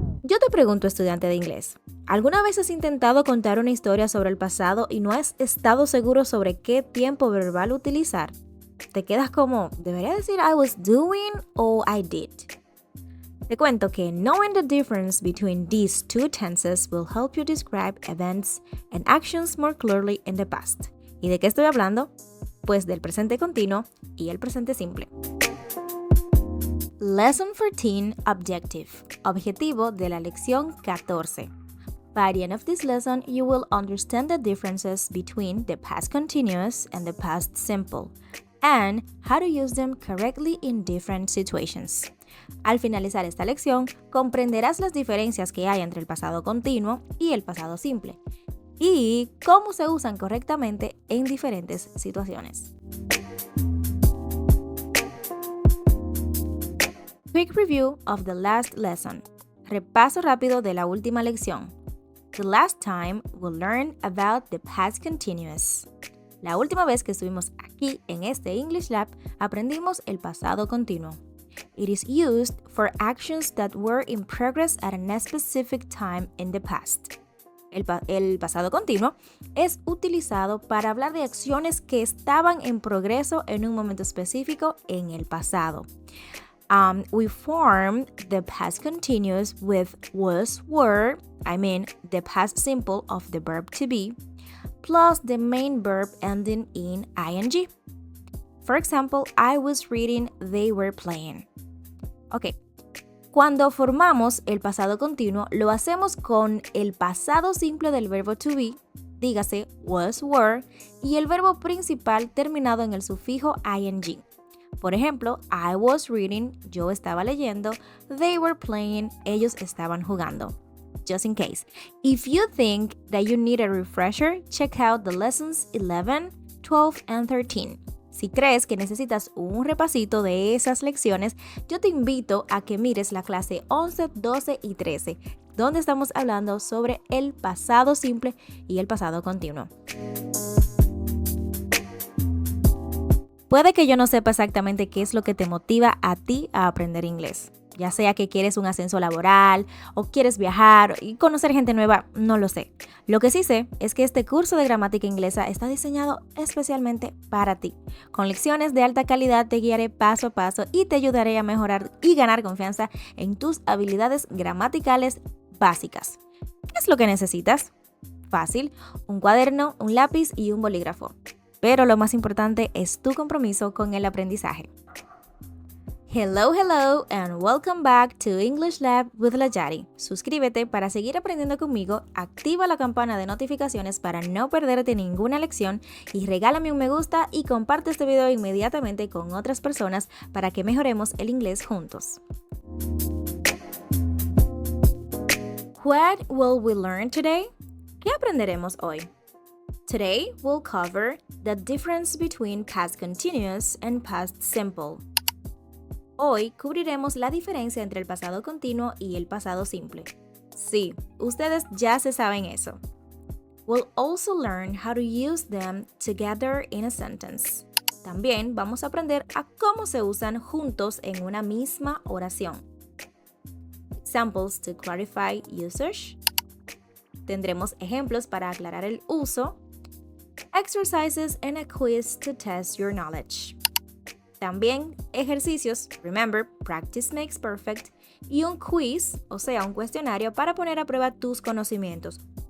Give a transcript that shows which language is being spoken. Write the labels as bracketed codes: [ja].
[es] Yo te pregunto, estudiante de inglés, ¿alguna vez has intentado contar una historia sobre el pasado y no has estado seguro sobre qué tiempo verbal utilizar? Te quedas como, ¿debería decir [en] I was doing [es] o [en] I did? [es] Te cuento que [en] knowing the difference between these two tenses will help you describe events and actions more clearly in the past. [es] ¿Y de qué estoy hablando? Pues del presente continuo y el presente simple. [en] Lesson 14 Objective. [es] Objetivo de la lección 14. [en] By the end of this lesson, you will understand the differences between the past continuous and the past simple, and how to use them correctly in different situations. [es] Al finalizar esta lección, comprenderás las diferencias que hay entre el pasado continuo y el pasado simple, y cómo se usan correctamente en diferentes situaciones. [en] Quick review of the last lesson. [es] Repaso rápido de la última lección. [en] The last time we learned about the past continuous. [es] La última vez que estuvimos aquí en este English Lab, aprendimos el pasado continuo. [en] It is used for actions that were in progress at a specific time in the past. [es] El pasado continuo es utilizado para hablar de acciones que estaban en progreso en un momento específico en el pasado. [en] We form the past continuous with was, were, the past simple of the verb to be, plus the main verb ending in ing. For example, I was reading, they were playing. [es] Ok, cuando formamos el pasado continuo, lo hacemos con el pasado simple del verbo to be, dígase was, were, y el verbo principal terminado en el sufijo ing. Por ejemplo, [en] I was reading, [es] yo estaba leyendo, [en] they were playing, [es] ellos estaban jugando. [en] Just in case. If you think that you need a refresher, check out the lessons 11, 12, and 13. [es] Si crees que necesitas un repasito de esas lecciones, yo te invito a que mires la clase 11, 12 y 13, donde estamos hablando sobre el pasado simple y el pasado continuo. Puede que yo no sepa exactamente qué es lo que te motiva a ti a aprender inglés. Ya sea que quieres un ascenso laboral o quieres viajar y conocer gente nueva, no lo sé. Lo que sí sé es que este curso de gramática inglesa está diseñado especialmente para ti. Con lecciones de alta calidad te guiaré paso a paso y te ayudaré a mejorar y ganar confianza en tus habilidades gramaticales básicas. ¿Qué es lo que necesitas? Fácil, un cuaderno, un lápiz y un bolígrafo. Pero lo más importante es tu compromiso con el aprendizaje. [en] Hello, and welcome back to English Lab with La Yari. [es] Suscríbete para seguir aprendiendo conmigo, activa la campana de notificaciones para no perderte ninguna lección y regálame un me gusta y comparte este video inmediatamente con otras personas para que mejoremos el inglés juntos. [en] What will we learn today? [es] ¿Qué aprenderemos hoy? [en] Today, we'll cover the difference between past continuous and past simple. [es] Hoy cubriremos la diferencia entre el pasado continuo y el pasado simple. Sí, ustedes ya se saben eso. [en] We'll also learn how to use them together in a sentence. [es] También vamos a aprender a cómo se usan juntos en una misma oración. [en] Examples to clarify usage. [es] Tendremos ejemplos para aclarar el uso. [en] Exercises and a quiz to test your knowledge. [es] También ejercicios, [en] remember, practice makes perfect, [es] y un quiz, o sea, un cuestionario para poner a prueba tus conocimientos.